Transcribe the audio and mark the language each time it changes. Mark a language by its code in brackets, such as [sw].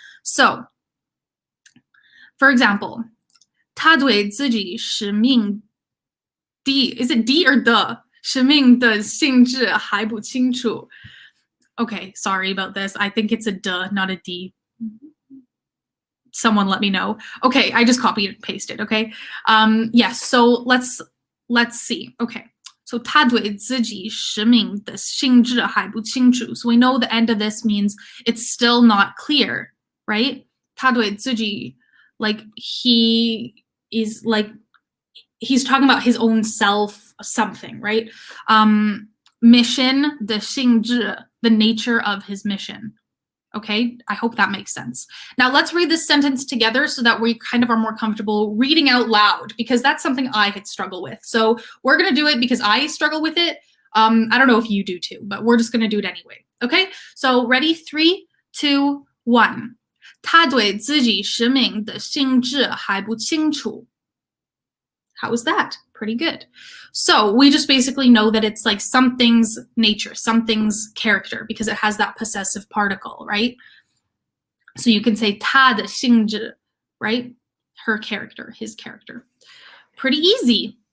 [en] So, for example, [zh] 他对自己使命的, [en] is it D or the? [zh] 使命的性质还不清楚. [en] Okay, sorry about this. I think it's a duh, not a D. Someone let me know. Okay, I just copied and pasted, okay? Yes, so let's see. Okay, so [zh] 他对自己使命的性质还不清楚. [en] So we know the end of this means it's still not clear, right? [zh] 他对自己, [en] like he is like, he's talking about his own self something, right? Mission, [zh] 的性质, [en] the nature of his mission. Okay, I hope that makes sense. Now let's read this sentence together so that we kind of are more comfortable reading out loud, because that's something I could struggle with. So we're gonna do it because I struggle with it. I don't know if you do too, but we're just gonna do it anyway. Okay, so ready? 3, 2, 1. [zh] 他对自己使命的性质还不清楚. [en] How was that? Pretty good. So we just basically know that it's like something's nature, something's character, because it has that possessive particle, right? So you can say [zh] 他的性质, [en] right? Her character, his character. Pretty easy.